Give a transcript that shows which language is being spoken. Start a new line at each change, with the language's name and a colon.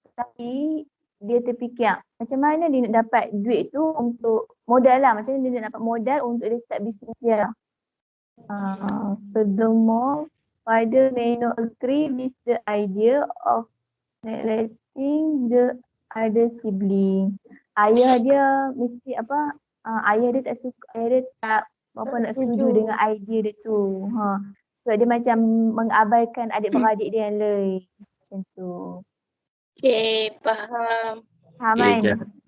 Malay: Tapi dia terfikir macam mana dia nak dapat duit tu untuk modal lah. Macam mana dia nak dapat modal untuk dia start business dia.
English: Furthermore, father may not agree with the idea of neglecting the other sibling.
Malay: Ayah dia mesti ayah dia tak suka, ayah dia tak nak setuju dengan idea dia tu. Sebab dia macam mengabaikan adik-beradik dia yang lain. Macam tu. Okay, faham. Faham Okay, kan?